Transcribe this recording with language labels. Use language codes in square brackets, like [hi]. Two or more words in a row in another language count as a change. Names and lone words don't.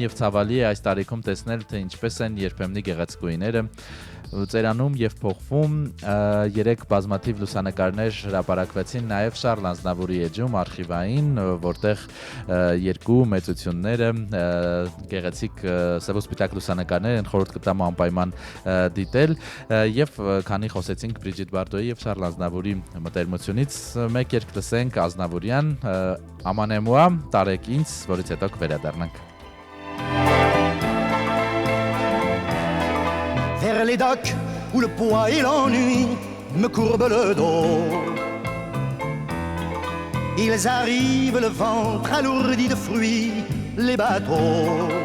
[hy] եւ ցավալի է այս տարիքում տեսնել, թե ինչպես են երբեմնի գեղեցկուիները ծերանում եւ փոխվում։ 3 բազմաթիվ լուսանկարներ հրապարակվեցին նաեւ Շարլ Ազնավուրի էջում արխիվային, որտեղ 2 մեծությունները գեղեցիկ սևոսպիտակ լուսանկարներ են, խորհուրդ կտամ անպայման դիտել եւ քանի խոսեցինք Բրիջիտ Բարդոյի եւ Շարլ Ազնավուրի մտերմությունից, մեկ երգ լսենք Ազնավուրյան Amanez-moi, տարեք ինձ, որից հետո կվերադառնանք։ [fr] Vers les docks où le poids et l'ennui me courbent le dos. Ils arrivent le ventre alourdi de fruits, les bateaux.